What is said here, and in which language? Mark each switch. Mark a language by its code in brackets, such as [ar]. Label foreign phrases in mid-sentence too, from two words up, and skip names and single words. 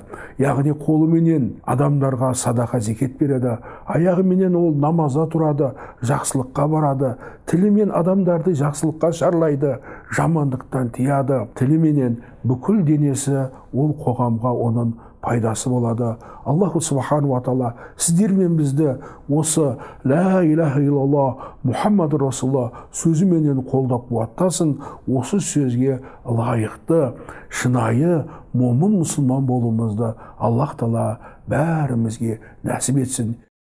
[kk] Яғни қолыменен адамдарға садақа зекет береді, аяғыменен ол намаза тұрады, жақсылыққа барады, тілімен адамдарды жақсылыққа шарлайды, жамандықтан тияды. Тіліменен бүкіл денесі ол қоғамға оның пайдасы болады. [ar] الله سبحانه وتعالى [kk] сіздермен бізді осы [ar] لا إله إلا الله محمد رسول الله [kk] сөзіменен қолдап қуаттасын. Осы сөзге лайықты, шынайы, момын мұсылман болуымызды Аллах Тағала бәрімізге нәсіп етсін.